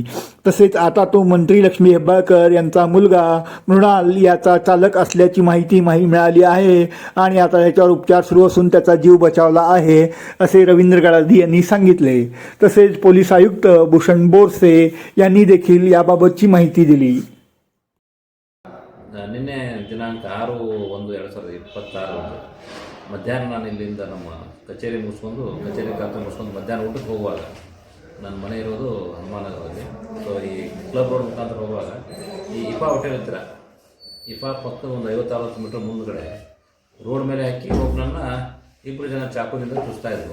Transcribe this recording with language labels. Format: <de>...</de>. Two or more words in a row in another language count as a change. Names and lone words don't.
<mr>तसेच आता तो मंत्री लक्ष्मी हेब्बाळकर यांचा मुलगा मृणाल याचा चालक असल्याची माहिती मिळाली आहे आणि आता याच्यावर उपचार सुरू असून त्याचा जीव बचावला आहे, असे रवींद्र गडादी यांनी सांगितले. तसेच पोलीस आयुक्त भूषण बोरसे यांनी देखील याबाबतची माहिती दिली.</mr> <kn>ನಿನ್ನೆ ದಿನಾಂಕ 6/1/2026 ಮಧ್ಯಾಹ್ನ ನಾನು ಇಲ್ಲಿಂದ ನಮ್ಮ ಕಚೇರಿ ಖಾತೆ ಮುಗಿಸ್ಕೊಂಡು ಮಧ್ಯಾಹ್ನ ಊಟಕ್ಕೆ ಹೋಗುವಾಗ ನನ್ನ ಮನೆ ಇರೋದು ಹನುಮಾನಗರದಲ್ಲಿ. ಸೊ ಈ ಕ್ಲಬ್ ರೋಡ್ ಮುಖಾಂತರ ಹೋಗುವಾಗ ಈ ಇಫಾ ಹೋಟೆಲ್ ಹತ್ತಿರ ಇಫಾ ಪಕ್ಕ ಒಂದು 50-60 ಮೀಟರ್ ಮುಂದುಗಡೆ ರೋಡ್ ಮೇಲೆ ಹಾಕಿ ಒಬ್ಬನನ್ನು 2 ಜನ ಚಾಕುದಿಂದ ಚುಚ್ತಾಯಿದ್ರು.</kn>